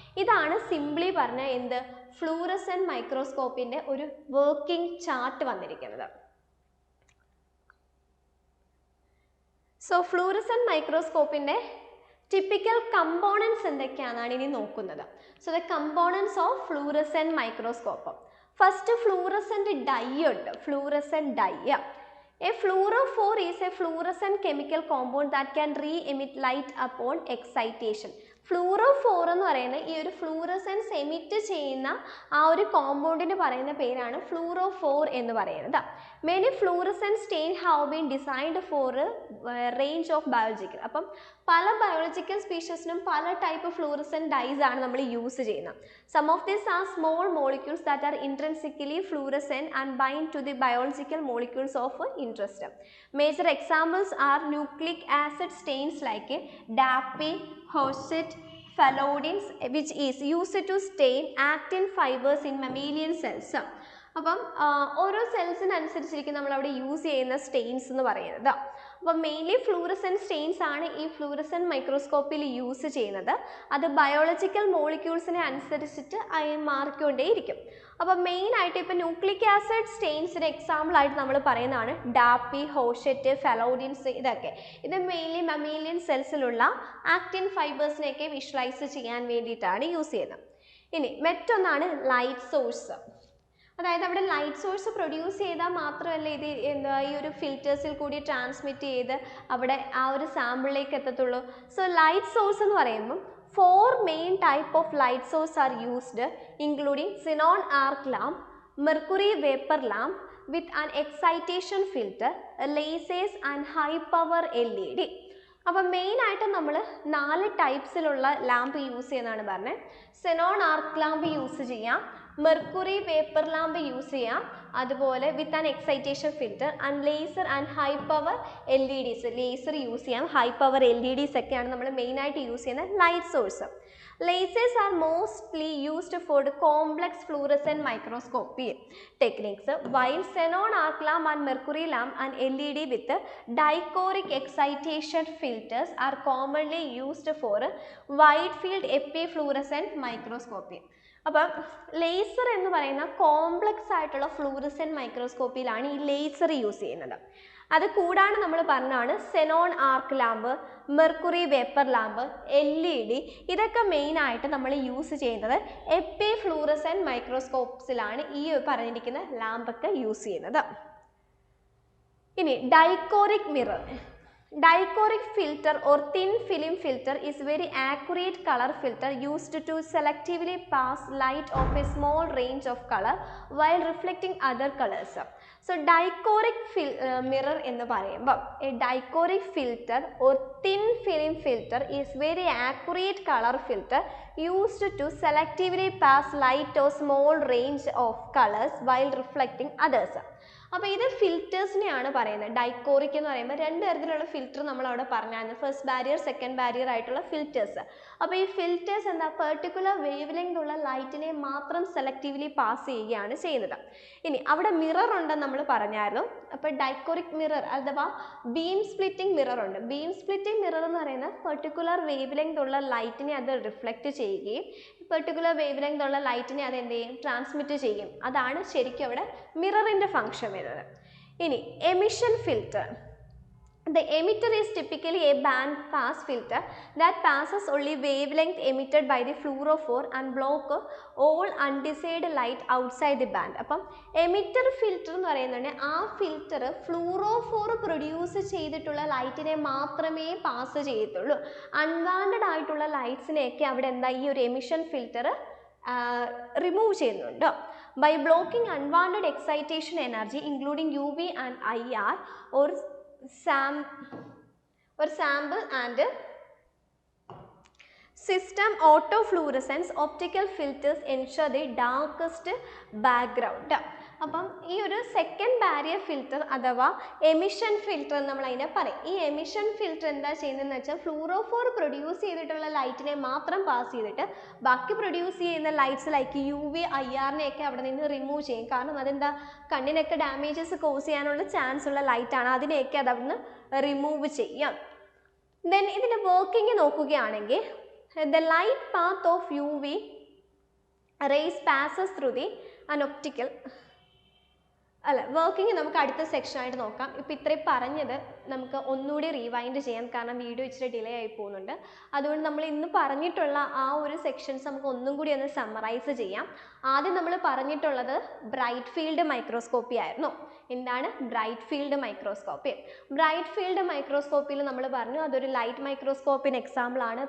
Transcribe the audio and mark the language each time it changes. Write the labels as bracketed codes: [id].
[ml] ഇതാണ് സിംപ്ലി പറഞ്ഞ എന്ത് ഫ്ലൂറസെന്റ് മൈക്രോസ്കോപ്പിന്റെ ഒരു വർക്കിംഗ് ചാർട്ട് വന്നിരിക്കുന്നത്. സോ ഫ്ലൂറസെന്റ് മൈക്രോസ്കോപ്പിന്റെ ടിപ്പിക്കൽ കമ്പോണൻസ് എന്തൊക്കെയാണെന്നാണ് ഇനി നോക്കുന്നത്. [en] So the components of fluorescent microscope. [ml] First fluorescent dye ഉണ്ട്. Fluorescent dye. [en] A fluorophore is a fluorescent chemical compound that can re-emit light upon excitation. [ml] Fluorophore എന്ന് പറയുന്ന ഈ ഒരു fluorescence emit ചെയ്യുന്ന ആ ഒരു കോമ്പൗണ്ടിന് പറയുന്ന പേരാണ് ഫ്ലൂറോഫോർ എന്ന് പറയുന്നത്. [en] Many fluorescent stain have been designed for range of biological. [ml] അപ്പം പല ബയോളജിക്കൽ സ്പീഷീസിനും പല ടൈപ്പ് ഫ്ലൂറസെൻറ്റ് ഡൈസ് ആണ് നമ്മൾ യൂസ് ചെയ്യുന്നത്. [en] Some of these are small molecules that are intrinsically fluorescent and bind to the biological molecules of interest. Major examples are nucleic acid stains like DAPI, Hauset, Phalloidins, which is used to stain actin fibers in mammalian cells. [ml] അപ്പം ഓരോ സെൽസിനനുസരിച്ചിരിക്കും നമ്മളവിടെ use ചെയ്യുന്ന Staines എന്ന് പറയുന്നത്. അപ്പം mainly fluorescent Staines ആണ് ഈ fluorescent മൈക്രോസ്കോപ്പിൽ use ചെയ്യുന്നത്. അത് ബയോളജിക്കൽ മോളിക്യൂൾസിനെ അനുസരിച്ചിട്ട് മാറിക്കൊണ്ടേയിരിക്കും. അപ്പം മെയിനായിട്ട് ഇപ്പോൾ ന്യൂക്ലിക് ആസിഡ് സ്റ്റെയിൻസിന് എക്സാമ്പിളായിട്ട് നമ്മൾ പറയുന്നതാണ് ഡാപ്പി, ഹോഷെറ്റ്, ഫെലോഡിൻസ്. ഇതൊക്കെ ഇത് മെയിൻലി മമ്മീലിയൻ സെൽസിലുള്ള ആക്റ്റിൻ ഫൈബേഴ്സിനെയൊക്കെ വിഷ്വലൈസ് ചെയ്യാൻ വേണ്ടിയിട്ടാണ് യൂസ് ചെയ്യുന്നത്. ഇനി മറ്റൊന്നാണ് ലൈറ്റ് സോഴ്സ്. അതായത് അവിടെ ലൈറ്റ് സോഴ്സ് പ്രൊഡ്യൂസ് ചെയ്താൽ മാത്രമല്ല ഇത് എന്താ ഈ ഒരു ഫിൽറ്റേഴ്സിൽ കൂടി ട്രാൻസ്മിറ്റ് ചെയ്ത് അവിടെ ആ ഒരു സാമ്പിളിലേക്ക് എത്തത്തുള്ളൂ. [en] so light source [ml] എന്ന് പറയുമ്പം [en] 4 main type of light source are used, including xenon arc lamp, mercury vapor lamp with an excitation filter, lasers and high power LED. [ml] അപ്പം മെയിനായിട്ട് നമ്മൾ 4 ടൈപ്സിലുള്ള ലാമ്പ് യൂസ് ചെയ്യുന്നതാണ് പറഞ്ഞത്. സെനോൺ ആർക്ക് ലാമ്പ് യൂസ് ചെയ്യാം, മെർക്കുറി വേപ്പർ ലാമ്പ് യൂസ് ചെയ്യാം, അതുപോലെ [en] With an excitation filter and laser and high power LEDs. [ml] Laser use ചെയ്യാം, high power LEDs ഒക്കെയാണ് നമ്മൾ മെയിനായിട്ട് യൂസ് ചെയ്യുന്ന light source. [en] Lasers are mostly used for the complex fluorescent microscopy techniques, while xenon arc lamp and mercury lamp and LED with dichroic excitation filters are commonly used for wide field epifluorescent microscopy. [ml] അപ്പം laser എന്ന് പറയുന്ന complex ആയിട്ടുള്ള fluorescent മൈക്രോസ്കോപ്പിയിലാണ് ഈ laser use ചെയ്യുന്നത്. അത് കൂടാണ്ട് നമ്മൾ പറഞ്ഞാണ് സെനോൺ ആർക്ക് lamp, mercury vapour lamp, LED ഇതൊക്കെ മെയിനായിട്ട് നമ്മൾ യൂസ് ചെയ്യുന്നത് എപ്പി ഫ്ലൂറസെൻറ്റ് മൈക്രോസ്കോപ്സിലാണ് ഈ പറഞ്ഞിരിക്കുന്ന ലാമ്പൊക്കെ യൂസ് ചെയ്യുന്നത്. ഇനി ഡൈക്കോറിക് mirror. [en] Dichroic filter or thin film filter is very accurate color filter used to selectively pass light of a small range of color while reflecting other colors. So dichroic mirror [ml] എന്ന് പറയുമ്പോൾ [en] a dichroic filter or thin film filter is very accurate color filter used to selectively pass light of small range of colors while reflecting others. [ml] അപ്പോൾ ഇത് ഫിൽറ്റേഴ്സിനെയാണ് പറയുന്നത്. ഡൈക്കോറിക് എന്ന് പറയുമ്പോൾ 2 തരത്തിലുള്ള filter നമ്മളവിടെ പറഞ്ഞായിരുന്നു. ഫസ്റ്റ് ബാരിയർ, സെക്കൻഡ് ബാരിയർ ആയിട്ടുള്ള ഫിൽറ്റേഴ്സ്. അപ്പോൾ ഈ ഫിൽറ്റേഴ്സ് എന്താ പെർട്ടിക്കുലർ വേവ് ലെങ്ത് ഉള്ള ലൈറ്റിനെ മാത്രം സെലക്റ്റീവ്ലി പാസ് ചെയ്യുകയാണ് ചെയ്യുന്നത്. ഇനി അവിടെ മിറർ ഉണ്ടെന്ന് നമ്മൾ പറഞ്ഞായിരുന്നു. അപ്പോൾ ഡൈക്കോറിക് മിറർ അഥവാ ബീം സ്പ്ലിറ്റിംഗ് മിറർ ഉണ്ട്. ബീം സ്പ്ലിറ്റിംഗ് മിറർ എന്ന് പറയുന്നത് പെർട്ടിക്കുലർ വേവ് ലെങ്ത് ഉള്ള ലൈറ്റിനെ അത് റിഫ്ലക്റ്റ് ചെയ്യുകയും പെർട്ടിക്കുലർ വേവ് ലെങ്ത് ഉള്ള ലൈറ്റിനെ അത് എന്ത് ചെയ്യും, ട്രാൻസ്മിറ്റ് ചെയ്യും. അതാണ് ശരിക്കും അവിടെ മിററിൻ്റെ ഫങ്ഷൻ വരുന്നത്. ഇനി emission filter. [en] The emitter is typically a band pass filter that passes only wavelength emitted by the fluorophore and block all undesired light outside the band. [ml] അപ്പം എമിറ്റർ ഫിൽറ്റർ എന്ന് പറയുന്നത് ആ ഫിൽറ്റർ ഫ്ലൂറോഫോർ പ്രൊഡ്യൂസ് ചെയ്തിട്ടുള്ള ലൈറ്റിനെ മാത്രമേ pass ചെയ്യത്തുള്ളൂ. Unwanted ആയിട്ടുള്ള ലൈറ്റ്സിനെയൊക്കെ അവിടെ എന്താ ഈ ഒരു എമിഷൻ ഫിൽറ്റർ റിമൂവ് ചെയ്യുന്നുണ്ട്. [en] By blocking unwanted excitation energy including UV and IR or sample and system autofluorescence, optical filters ensure the darkest background. [ml] അപ്പം ഈ ഒരു സെക്കൻഡ് ബാരിയർ ഫിൽറ്റർ അഥവാ എമിഷൻ ഫിൽറ്റർ എന്ന് നമ്മൾ അതിനെ പറയും. ഈ എമിഷൻ ഫിൽറ്റർ എന്താ ചെയ്യുന്നതെന്ന് വെച്ചാൽ ഫ്ലൂറോഫോർ പ്രൊഡ്യൂസ് ചെയ്തിട്ടുള്ള ലൈറ്റിനെ മാത്രം പാസ് ചെയ്തിട്ട് ബാക്കി പ്രൊഡ്യൂസ് ചെയ്യുന്ന ലൈറ്റ്സ് ലൈക്ക് UV IRനെയൊക്കെ അവിടെ നിന്ന് റിമൂവ് ചെയ്യും. കാരണം അതെന്താ, കണ്ണിനൊക്കെ ഡാമേജസ് കോസ് ചെയ്യാനുള്ള ചാൻസ് ഉള്ള ലൈറ്റാണ്, അതിനെയൊക്കെ അത് അവിടെ നിന്ന് റിമൂവ് ചെയ്യാം. ദെൻ ഇതിൻ്റെ വർക്കിംഗ് നോക്കുകയാണെങ്കിൽ [en] the light path of UV rays passes through the an optical [ml] working നമുക്ക് അടുത്ത സെക്ഷനായിട്ട് നോക്കാം. ഇപ്പോൾ ഇത്രയും പറഞ്ഞത് നമുക്ക് ഒന്നുകൂടി റീവൈൻഡ് ചെയ്യാം, കാരണം വീഡിയോ ഇച്ചിരി ഡിലേ ആയി പോകുന്നുണ്ട്. അതുകൊണ്ട് നമ്മൾ ഇന്ന് പറഞ്ഞിട്ടുള്ള ആ ഒരു സെക്ഷൻസ് നമുക്ക് ഒന്നും കൂടി ഒന്ന് സമ്മറൈസ് ചെയ്യാം. ആദ്യം നമ്മൾ പറഞ്ഞിട്ടുള്ളത് ബ്രൈറ്റ് ഫീൽഡ് മൈക്രോസ്കോപ്പി ആയിരുന്നു. എന്താണ് bright field microscopy? Bright field മൈക്രോസ്കോപ്പിയിൽ നമ്മൾ പറഞ്ഞു അതൊരു ലൈറ്റ് മൈക്രോസ്കോപ്പിന് എക്സാമ്പിൾ ആണ്.